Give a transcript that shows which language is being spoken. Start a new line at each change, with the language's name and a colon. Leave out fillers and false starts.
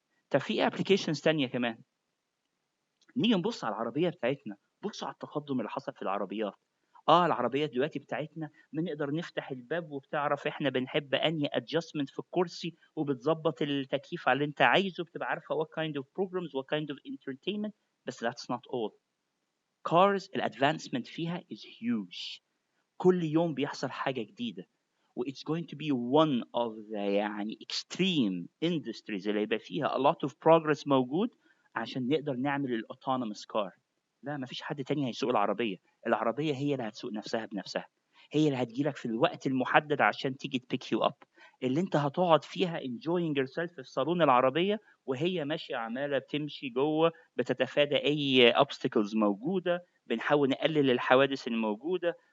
Arabic: طب في ابلكيشنز تانية كمان. نيجي نبص على العربيه بتاعتنا، بصوا على التقدم اللي حصل في العربيات. العربيات دلوقتي بتاعتنا بنقدر نفتح الباب وبتعرف احنا بنحب انهي ادجستمنت في الكرسي، وبتظبط التكييف على اللي انت عايزه، بتبقى عارفه
English: what kind of programs what kind of entertainment.
Arabic: بس
English: that's not all. cars
Arabic: الادفانسمنت فيها
English: is huge.
Arabic: كل يوم بيحصل حاجه جديده، و
English: it's going to be one of the
Arabic: يعني
English: extreme industries
Arabic: اللي يبقى فيها
English: a lot of progress
Arabic: موجود عشان نقدر نعمل الاوتونوموس كار. لا، مفيش حد تاني هيسوق العربية. العربية هي اللي هتسوق نفسها بنفسها، هي اللي هتجيلك في الوقت المحدد عشان تيجي تبيك يو اب، اللي انت هتقعد فيها
English: enjoying yourself
Arabic: في صالون العربية وهي ماشية عمالة بتمشي جوه، بتتفادى اي obstacles موجودة، بنحاول نقلل الحوادث الموجودة.